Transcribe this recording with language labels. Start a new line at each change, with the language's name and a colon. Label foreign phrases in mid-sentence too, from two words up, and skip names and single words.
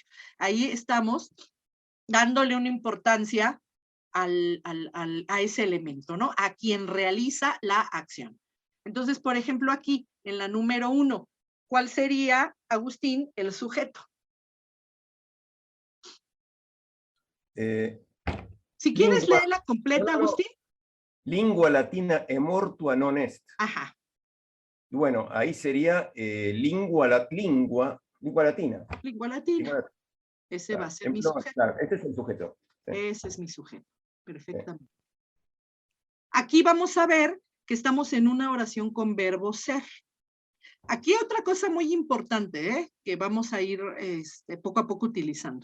Spanish: Ahí estamos dándole una importancia a ese elemento, ¿no? A quien realiza la acción. Entonces, por ejemplo, aquí, en la número 1, ¿cuál sería, Agustín, el sujeto? Si quieres lingua, leerla completa, no, no, Agustín.
Latin: lingua latina emortua non est.
Spanish: Ajá. Y bueno, ahí sería
Latin: lingua latina. Lingua latina. Lingua latina.
Spanish: Ese va a ser mi No, sujeto. claro, este es el sujeto. Sí. Ese es mi sujeto. Perfectamente. Sí. Aquí vamos a ver que estamos en una oración con verbo ser. Aquí otra cosa muy importante, que vamos a ir poco a poco utilizando.